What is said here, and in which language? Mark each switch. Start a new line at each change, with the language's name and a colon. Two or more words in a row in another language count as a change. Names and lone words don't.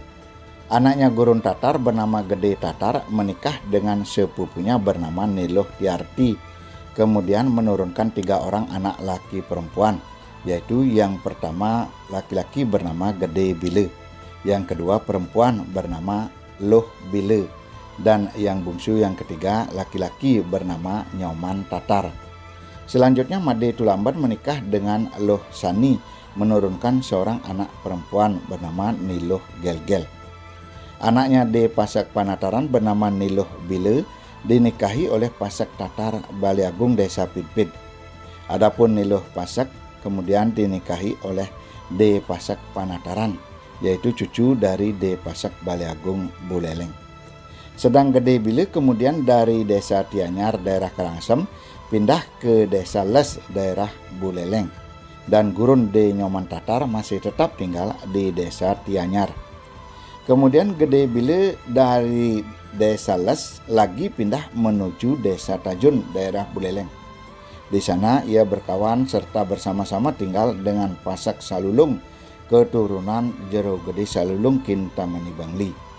Indonesian: Anaknya Gurun Tatar bernama Gede Tatar menikah dengan sepupunya bernama Niluh Tiarti, kemudian menurunkan 3 orang anak laki perempuan, yaitu yang pertama laki-laki bernama Gede Bile, yang kedua perempuan bernama Luh Bile, dan yang bungsu yang ketiga laki-laki bernama Nyoman Tatar. Selanjutnya Made Tulamben menikah dengan Luh Sani, menurunkan seorang anak perempuan bernama Niluh Gelgel. Anaknya D. Pasak Panataran bernama Niluh Bile dinikahi oleh Pasak Tatar Bale Agung desa Pidpid. Adapun Niluh Pasak kemudian dinikahi oleh D. Pasak Panataran, yaitu cucu dari D. Pasak Bale Agung Buleleng. Sedang Gede Bile kemudian dari desa Tianyar daerah Karangsem pindah ke desa Les daerah Buleleng, dan Gurun D. Nyoman Tatar masih tetap tinggal di desa Tianyar. Kemudian Gede Bile dari desa Les lagi pindah menuju desa Tajun daerah Buleleng. Di sana ia berkawan serta bersama-sama tinggal dengan Pasak Salulung, keturunan Jero Gede Salulung Kintamani Bangli.